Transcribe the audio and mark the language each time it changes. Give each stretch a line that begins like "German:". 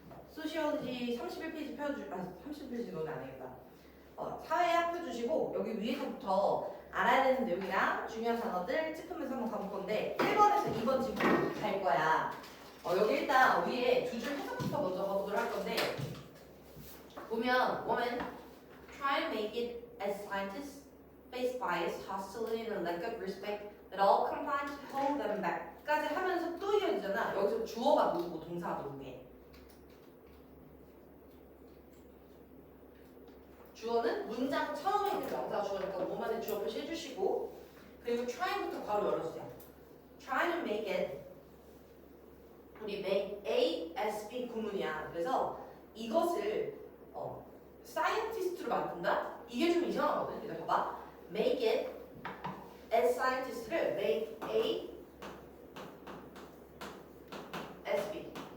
Korean: 소시올로지 31페이지 펴주시고, 31페이지는 안 되겠다. 사회학 펴주시고, 여기 위에서부터 알아야 되는 내용이랑 중요한 단어들 짚으면서 한번 가볼 건데, 1번에서 2번 지금 갈 거야. 여기 일단 위에 두 줄 해석부터 먼저 가보도록 할 건데, 보면,
English: women try and make it as scientists face bias, hostility, and a lack of respect that all combine to hold them back.
Korean: 까지 하면서 또 이어지잖아. 여기서 주어가 누구고 동사가 누구게. 주어는 문장 처음에 있는 명사 주어니까 몸 안에 주어 표시 해주시고, 그리고 trying부터 바로 열어주세요.
English: Try to make it,
Korean: 우리
English: make A as B
Korean: 구문이야. 그래서 이것을 scientist로 만든다? 이게 좀 이상하거든. 이거 봐봐.
English: Make it as scientist를 make A as B.